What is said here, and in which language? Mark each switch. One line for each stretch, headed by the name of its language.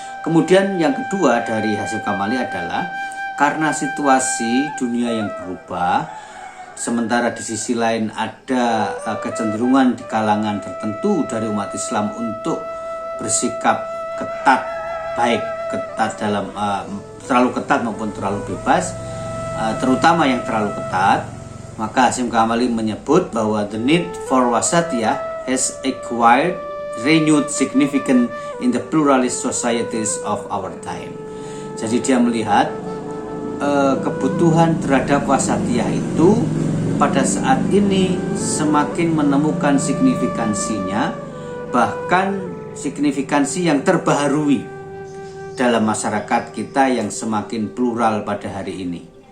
Indonesian: Kemudian yang kedua dari Hasyim Kamali adalah karena situasi dunia yang berubah, sementara di sisi lain ada kecenderungan di kalangan tertentu dari umat Islam untuk bersikap ketat, baik ketat dalam terlalu ketat maupun terlalu bebas, terutama yang terlalu ketat. Maka Hasyim Kamali menyebut bahwa
English: the need for wasatiyah has acquired renewed significance in the pluralist societies of our time.
Indonesian: Jadi dia melihat kebutuhan terhadap wasatiyah itu pada saat ini semakin menemukan signifikansinya, bahkan signifikansi yang terbaharui dalam masyarakat kita yang semakin plural pada hari ini.